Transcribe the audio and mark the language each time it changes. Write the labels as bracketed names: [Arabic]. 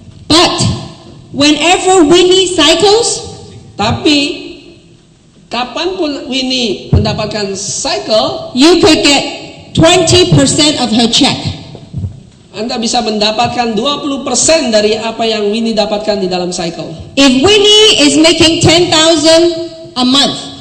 [English] But whenever Winnie cycles, [Indonesian] Tapi kapanpun Winnie mendapatkan cycle, [English] you could get 20% of her check. [Indonesian] Anda bisa mendapatkan 20% dari apa yang Winnie dapatkan di dalam cycle. [English] If Winnie is making 10,000 a month,